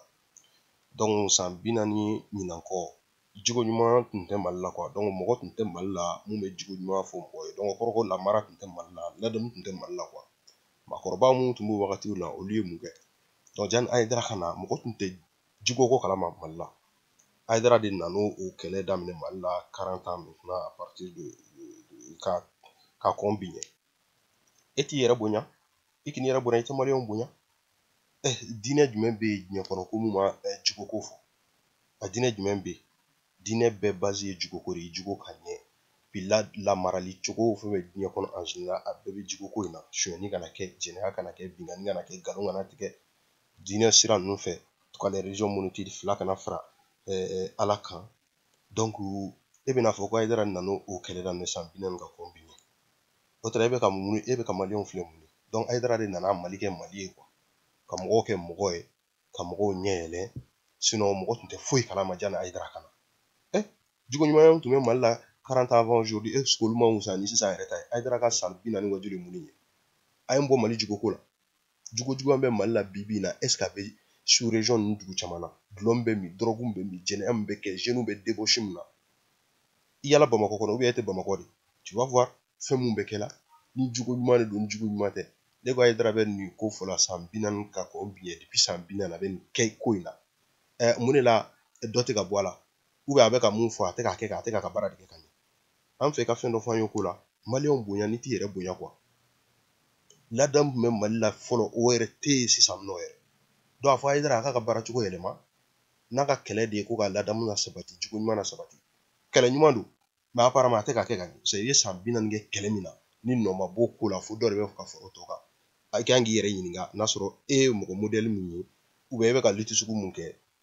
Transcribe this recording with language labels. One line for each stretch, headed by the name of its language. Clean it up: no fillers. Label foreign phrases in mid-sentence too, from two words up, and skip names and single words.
Bambara: Donc san 40 ɲinan kɔ jiko ɲuman tun tɛ Mali la quoi. Donc mɔgɔ tun tɛ Mali la mun bɛ jiko ɲuman fɔ mɔgɔ ye. Donc o kɔrɔ ko lamara tun tɛ Mali la, ladamu tun tɛ Mali la quoi. Maakɔrɔba mun tun b'o wagatiw la olu ye mun kɛ. Donc jani Haidara ka na mɔgɔ tun tɛ jiko ko kalama Mali la. Haidara de nana o kɛlɛ daminɛ Mali la
French: 40 ans maintenant à partir de
Bambara: ka kɔn bi ɲɛ e t'i yɛrɛ bonya i k'i yɛrɛ bonya i tɛ maliyɛnw bonya diinɛ jumɛn bɛ yen diɲɛ kɔnɔ ko mun ma jugoko fɔ a diinɛ jumɛn bɛ yen diinɛ bɛɛ base ye jugoko de ye jugo ka ɲɛ bi lamarali cogo fɛn bɛ diɲɛ kɔnɔ
French: en général
Bambara: a bɛɛ bɛ jugoko in na sonyani kana kɛ jɛnɛya kana kɛ bingani kana kɛ nkalon kana tigɛ diinɛ sira ninnu fɛ ka
French: les religions monothéistes
Bambara: fila kana fara Ala kan donc e bɛna fɔ ko Haidara nana o kɛlɛ daminɛ san 40 ka kɔn bi ɲɛ o tɛ e bɛ ka mun e bɛ ka maliyɛnw filɛ mun ye donc Haidara de nana Mali kɛ Mali ye quoi ka mɔgɔw kɛ mɔgɔ ye ka mɔgɔw ɲɛ yɛlɛ sinon mɔgɔ tun tɛ foyi kalama jani Haidara ka na jugo ɲuman tun bɛ Mali la
French: 40 ans avant aujourd'hui est ce que
Bambara: olu ma wusa ni sisan yɛrɛ ta ye Haidara ka san 40 wajulu ye mun ye a ye n bɔ Mali jugoko la jugo juguman bɛ Mali la bi bi in na
French: est ce que
Bambara: a bɛ sous région ninnu dugu caman na dulɔ bɛ min drogue bɛ min jɛnɛya min bɛ kɛ jeunes bɛ débauché min na i yala Bamakɔ kɔnɔ
French: ou bien
Bambara: e tɛ Bamakɔ de
French: tu vas voir
Bambara: fɛn mun bɛ kɛ la ni jugo ɲuman de don ni jugo ɲuman tɛ ne ko Haidara bɛ nin ko fɔ la san 40 ka kɔn bi ɲɛ depuis san 40 a bɛ nin kɛ ko in na mun de la dɔ tɛ ka bɔ a la ou bien a bɛ ka mun fɔ a tɛ k'a kɛ a tɛ k'a ka baara de kɛ ka ɲɛ an fɛ ka fɛn dɔ fɔ an ye ko la maliyɛnw bonya ni t'i yɛrɛ bonya quoi ladamu tun bɛ Mali la fɔlɔ o yɛrɛ tɛ yen sisan nɔ yɛrɛ donc a fɔ Haidara a k'a ka baara cogo yɛlɛma n'a ka kɛlɛ de ye ko ka ladamu na sabati jugo ɲuman na sabati kɛlɛ ɲuman don
French: mais apparemment
Bambara: a tɛ ka kɛ ka ɲɛ parce que i ye san 40 kɛ kɛlɛ min na ni nɔ ma bɔ ko la fo dɔ de bɛ ka fara o tɔ kan a kan k'i yɛrɛ ɲininka n'a sɔrɔ e ye mɔgɔ modèle min ye
French: ou bien
Bambara: e bɛ ka lutte sugu mun kɛ